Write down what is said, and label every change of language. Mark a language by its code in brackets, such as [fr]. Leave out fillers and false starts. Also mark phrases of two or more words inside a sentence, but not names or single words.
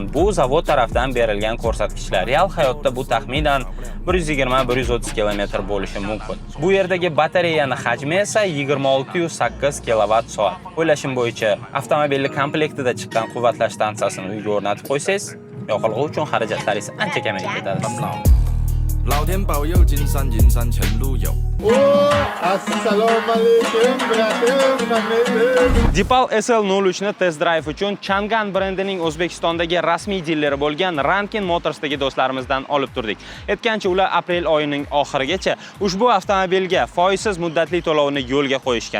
[uz] Bu zavod tarafdan berilgan ko'rsatkichlar. Real hayotda bu taxminan 120-130 kilometr bo'lishi mumkin. Bu yerdagi batareyani hajmi esa 2608 kilovatt-soat. O'ylashim bo'yicha, avtomobilning komplektida chiqqan quvvatlash stansiyasini uyga o'rnatib qo'ysangiz, yoqilg'i uchun xarajatlaringiz ancha kamayib ketadi. [zh] 老天保佑，金山银山前路有。 [uz] Deepal SL03 ni [en] test drive [uz] uchun Changan brendining O'zbekistondagi rasmiy dileri bo'lgan Rankin Motorsdagi do'stlarimizdan olib turdik. Aytgancha, ular aprel oyining oxirigacha ushbu avtomobilga foizsiz muddatli to'lovni yo'lga qo'yishgan.